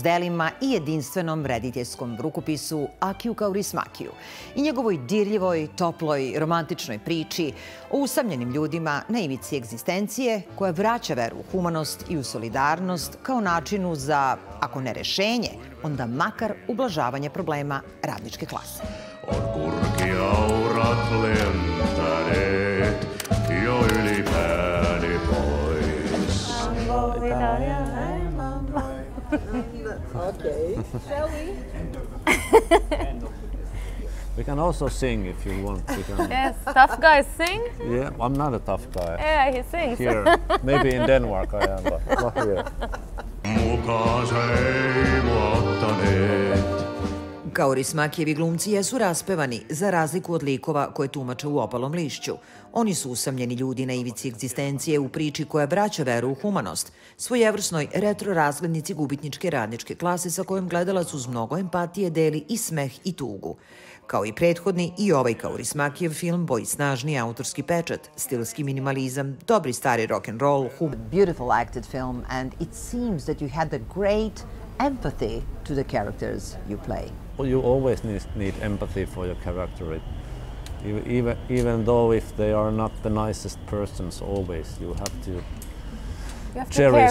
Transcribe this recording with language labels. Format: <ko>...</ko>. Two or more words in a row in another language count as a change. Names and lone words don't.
<sr>delima i jedinstvenom rediteljskom rukopisu Akiju Kaurismäkiju i njegovoj dirljivoj, toploj, romantičnoj priči o usamljenim ljudima na ivici egzistencije koja vraća veru u humanost i u solidarnost kao načinu za, ako ne rešenje, onda makar ublažavanje problema radničke klase.</sr> <fi>On kurkiaurat lentäneet jo yli pääni pois.</fi> <en>Okay. Shall we? We can also sing if you want. We can... Yes, tough guys sing? Yeah, I'm not a tough guy. Yeah, he sings. Here, maybe in Denmark I am, but not here.</en> <fi>Mukaansa ei mua ottaneet.</fi> <sr>Kaurismakijevi glumci jesu raspevani, za razliku od likova koje tumače u Opalom lišću. Oni su usamljeni ljudi na ivici egzistencije u priči koja vraća veru u humanost, svojevrsnoj retro razglednici gubitničke radničke klase sa kojom gledalac uz mnogo empatije deli i smeh i tugu. Kao i prethodni, i ovaj Kaurismakijev film boji snažni autorski pečat, stilski minimalizam, dobri stari rock'n'roll,</sr> <en>beautiful acted film, and it seems that you had the great empathy to the characters you play. Well, you always need empathy for your character. Even though if they are not the nicest persons, always you have to cherish</en>